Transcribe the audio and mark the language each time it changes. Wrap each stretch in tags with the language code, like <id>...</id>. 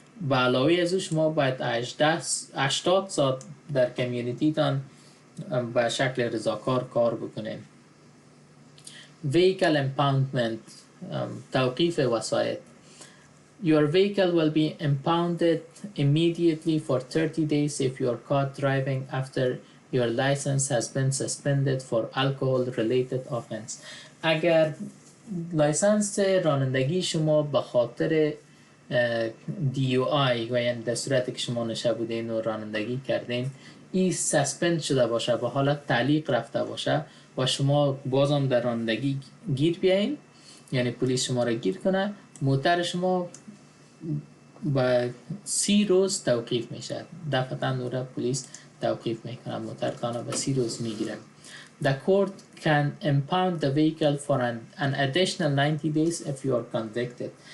<fa>به علاوه از او شما باید 80 ساعت در کمیونیتی تان به شکل رضاکار کار بکنین.</fa> <en>Vehicle impoundment</en> <fa>توقیف وسایط.</fa> <en>Your vehicle will be impounded immediately for 30 days if you are caught driving after your license has been suspended for alcohol-related offense.</en> <fa>اگر لایسنس رانندگی شما به خاطر DUI و یعنی در صورتی که شما نشه بودین و رانندگی کردین این سسپند شده باشه، به حالت تعلیق رفته باشه و شما بازم در رانندگی گیر بیاین، یعنی پلیس شما را گیر کنه، موتر شما با 30 روز توقیف میشه. دفعتا نوره پلیس توقیف میکنه، موترتان را به 30 روز میگیره.</fa> <en>The court can impound the vehicle for an additional 90 days if you are convicted.</en>